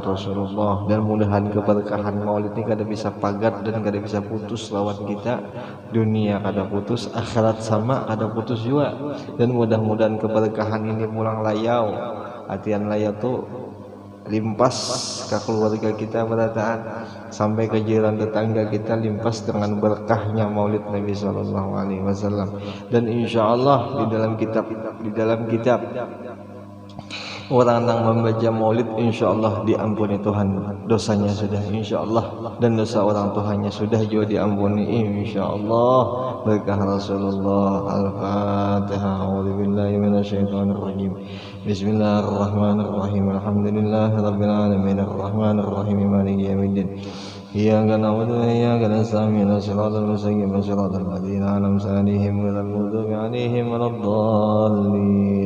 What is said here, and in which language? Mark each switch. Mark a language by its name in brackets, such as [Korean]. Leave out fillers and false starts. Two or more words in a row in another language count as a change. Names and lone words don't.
[Banjar] Rasulullah, dan mudahan keberkahan maulid ini kada bisa pagat dan kada bisa putus lawan kita, dunia kada putus, akhirat sama kada putus juga, dan mudah-mudahan keberkahan ini pulang layau, artian layau tuh limpas ke keluarga kita berataan sampai ke jiran tetangga kita, limpas dengan berkahnya maulid Nabi [Arabic] sallallahu alaihi wasallam. [Banjar] Dan insyaallah di dalam kitab orang yang membaca maulid insyaallah diampuni Tuhan dosanya sudah insyaallah, dan dosa orang tuanya sudah juga diampuni insyaallah berkah Rasulullah. Al-Fatihah. [Arabic] أعوذ بالله من الشيطان الرجيم. بسم الله الرحمن الرحيم. الحمد لله رب العالمين الرحمن الرحيم مالك يوم الدين. إياك نعبد وإياك نستعين صراط المستقيم صراط الذين أنعمت عليهم غير المغضوب عليهم ولا الضالين.